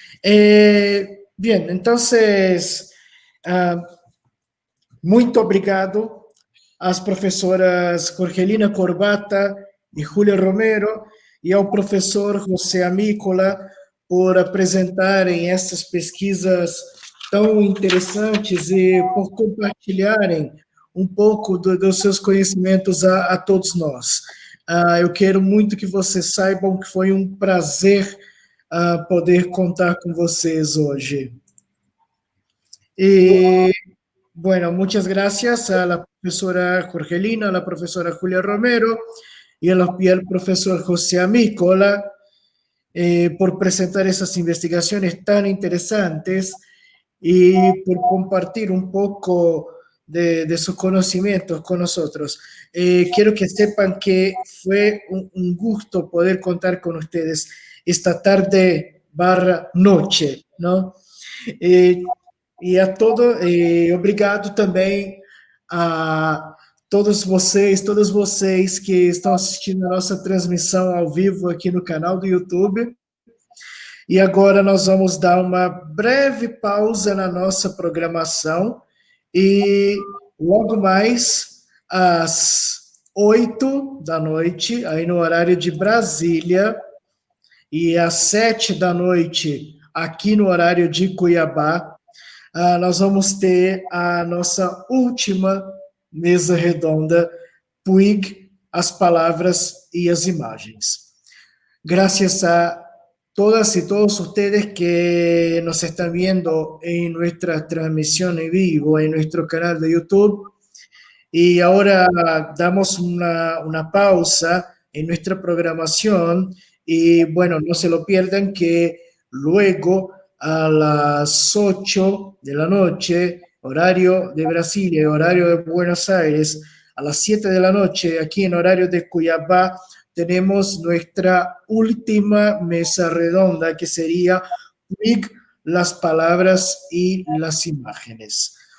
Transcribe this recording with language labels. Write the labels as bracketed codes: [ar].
[es] Bien, entonces, [pt] muito obrigado às professoras Jorgelina Corbata e Julia Romero e ao professor José Amícola por apresentarem essas pesquisas tão interessantes e por compartilharem um pouco dos seus conhecimentos a todos nós. Eu quero muito que vocês saibam que foi um prazer poder contar com vocês hoje. [es] Y bueno, muchas gracias a la profesora Jorgelina, a la profesora Julia Romero y al profesor José Amícola. por presentar esas investigaciones tan interesantes y por compartir un poco de sus conocimientos con nosotros. Quiero que sepan que fue un gusto poder contar con ustedes esta tarde barra noche, ¿no? [pt] E a todo, obrigado também a todos vocês que estão assistindo a nossa transmissão ao vivo aqui no canal do YouTube. E agora nós vamos dar uma breve pausa na nossa programação e logo mais às 8 da noite, aí no horário de Brasília, e às 7 da noite aqui no horário de Cuiabá, nós vamos ter a nossa última mesa redonda, Puig, as palavras e as imagens. [es] Gracias a todas y todos ustedes que nos están viendo en nuestra transmisión en vivo, en nuestro canal de YouTube. Y ahora damos una pausa en nuestra programación y bueno, no se lo pierdan que luego a las 8 de la noche, horario de Brasil y horario de Buenos Aires, a las 7 de la noche aquí en horario de Cuiabá, tenemos nuestra última mesa redonda que sería Puig, las palabras y las imágenes.